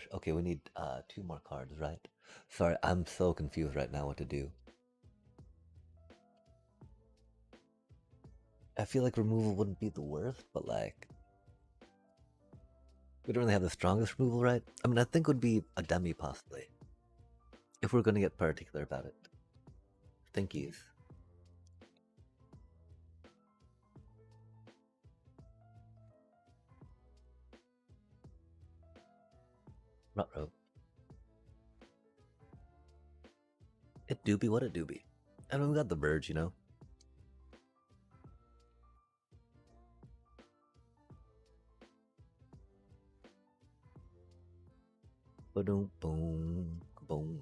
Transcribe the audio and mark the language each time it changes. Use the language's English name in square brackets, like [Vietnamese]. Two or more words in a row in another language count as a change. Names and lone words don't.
[English] Okay, we need 2 more cards, right? Sorry, I'm so confused right now what to do. I feel like removal wouldn't be the worst, but like We don't really have the strongest removal, right? I mean, I think would be a demi, possibly. If we're going to get particular about it. Thinkies. Ruh-roh. It do be what it do be. And we got the birds, you know? Ba-doom, boom, boom.